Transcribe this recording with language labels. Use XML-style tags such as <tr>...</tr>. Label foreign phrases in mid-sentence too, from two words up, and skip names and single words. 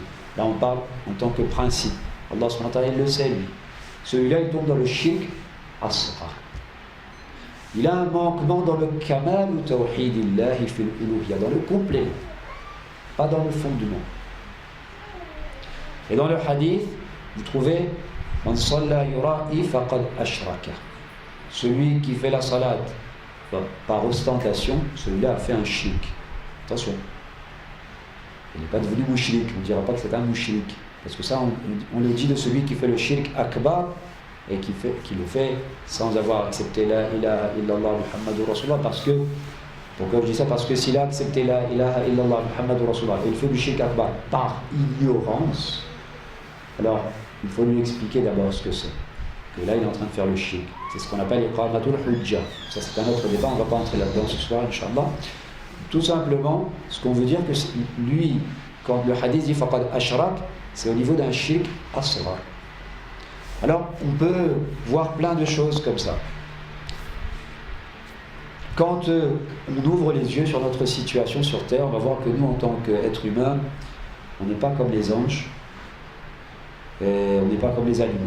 <fr>Là, on parle en tant que principe. Allah</fr> <ar>سبحانه وتعالى,</ar> <fr>il le sait, lui. Celui-là, il tombe dans le</fr> <ar>شرك أصغر.</ar> <fr>Il a un manquement dans le kamal ou</fr> <ar>توحيد الله في الألوهية,</ar> <fr>dans le complément, pas dans le fondement. Et dans le hadith, vous trouvez</fr> <ar>من صلى يرائي فقد أشرك.</ar> <fr>Celui qui fait la salat par ostentation, celui-là a fait un shirk. Attention, il n'est pas devenu mouchrik, on ne dira pas que c'est un mouchrik, parce que ça on le dit de celui qui fait le</fr> <ar>شرك أكبر</ar> <fr>et qui le fait sans avoir accepté</fr> <ar>لا إله إلا الله محمد رسول الله.</ar> <fr>Parce que, pourquoi je dis ça? Parce que s'il a accepté</fr> <ar>لا إله إلا الله محمد رسول الله</ar> <fr>et il fait du</fr> <ar>شرك أكبر</ar> <fr>par ignorance, alors il faut lui expliquer d'abord ce que c'est. Que là il est en train de faire le shirk. C'est ce qu'on appelle</fr> <ar>إقامة الحجة.</ar> <fr>Ça c'est un autre débat, on ne va pas entrer là-dedans ce soir, Inch'Allah. Tout simplement, ce qu'on veut dire que lui, quand le hadith dit</fr> <ar>فقد أشرك,</ar> <fr>c'est au niveau d'un</fr> <ar>شرك أصغر.</ar> <fr>Alors, on peut voir plein de choses comme ça. Quand on ouvre les yeux sur notre situation sur Terre, on va voir que nous, en tant qu'êtres humains, on n'est pas comme les anges, et on n'est pas comme les animaux.</fr>